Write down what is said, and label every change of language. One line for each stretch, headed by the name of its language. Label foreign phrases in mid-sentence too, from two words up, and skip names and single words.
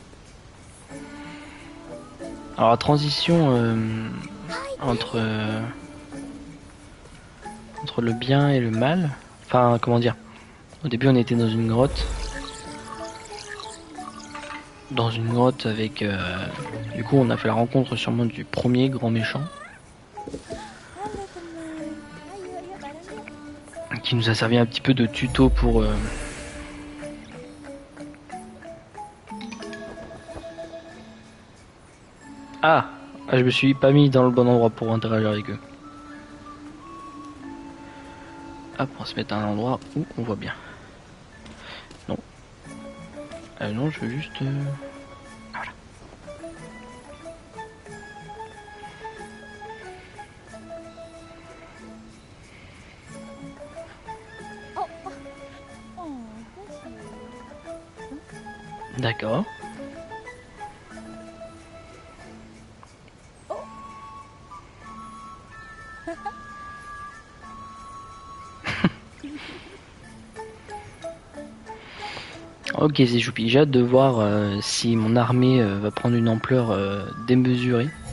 French: Alors la transition entre le bien et le mal, enfin comment dire, au début on était dans une grotte dans une grotte avec... Du coup, on a fait la rencontre sûrement du premier grand méchant.
Indonesian: Halo teman. Ayo, ayo bareng yuk.
French: Qui nous a servi un petit peu de tuto pour... Ah, je me suis pas mis dans le bon endroit pour interagir avec eux. Hop, on va se mettre à un endroit où on voit bien. Non. Non, je veux juste... Voilà. Oh, oh.
English: Oh, bless you.
French: D'accord. Ok, c'est choupi. J'ai hâte de voir si mon armée va prendre une ampleur démesurée.